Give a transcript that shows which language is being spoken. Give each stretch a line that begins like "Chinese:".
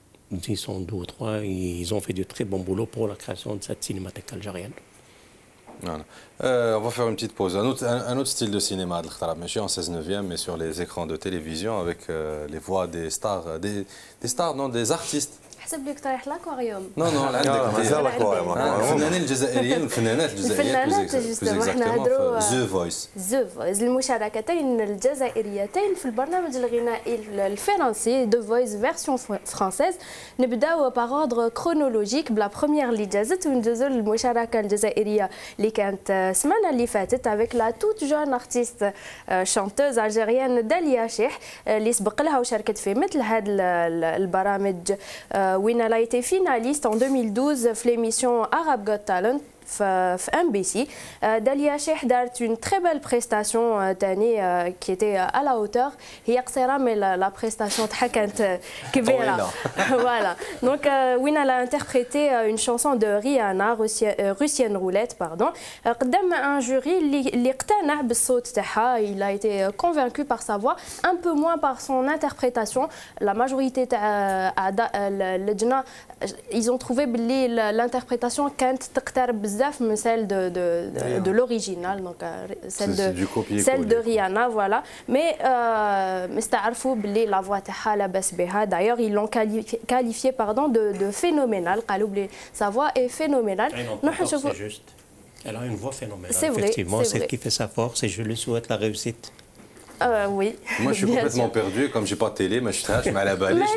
French: Ils sont 2 ou 3, ils ont fait du très bon boulot pour la création de cette cinémathèque algérienne. Voilà. On va faire une petite pause. Un autre style de cinéma, je suis en 16/9e, mais sur les écrans de télévision avec les voix des stars, des artistes.
Arabic: حسب لك طايح لاكواريوم.
French: Non,
Arabic: مازال الاكواريوم. الفنانين الجزائريين والفنانات الجزائريات احنا نهضروا ذا فويس. المشاركتين الجزائريتين في البرنامج الغنائي الفرنسي دو فويس فيرسيون فرانسيز. نبداو
French: باغ اوردر كرونولوجيك
Arabic: بلا بروميير اللي جازت وندوزو للمشاركه الجزائريه اللي كانت السمانه اللي فاتت
French: افيك لا توت جون ارتيست شانتوز الجيريان
Arabic: داليا شيح اللي سبق لها وشاركت في مثل هذه البرامج.
French: وين elle a été finaliste en 2012 في l'émission Arab Got Talent في MBC. Dalia Cheikh
Arabic: دارت
French: une très belle prestation
Arabic: تاني
French: qui était à la hauteur.
Arabic: هي قصيرة
French: mais la prestation
Arabic: تاعها كانت كبيرة.
French: Voilà. Donc وين elle a interprété une chanson de Rihanna, Russian Roulette, pardon.
Arabic: قدام
French: un jury
Arabic: اللي اقتنع بالصوت تاعها.
French: Il a été convaincu par sa voix, un peu moins par son interprétation. La majorité
Arabic: تاع أعضاء اللجنة
French: ils ont trouvé باللي l'interprétation
Arabic: كانت تقترب بزاف من
French: celle de l'original, donc celle de Rihanna, voilà.
Arabic: Mais استعرفوا باللي
French: la voix
Arabic: تاعها لاباس بها.
French: D'ailleurs ils l'ont qualifié de phénoménal.
Arabic: قالوا بلي
French: sa voix est phénoménale. C'est juste. Elle a une voix phénoménale. C'est vrai. Effectivement, c'est ce qui fait sa force et je lui souhaite la réussite. Oui. Moi, je suis complètement perdu. Comme j'ai pas de télé, mais je suis à la balise.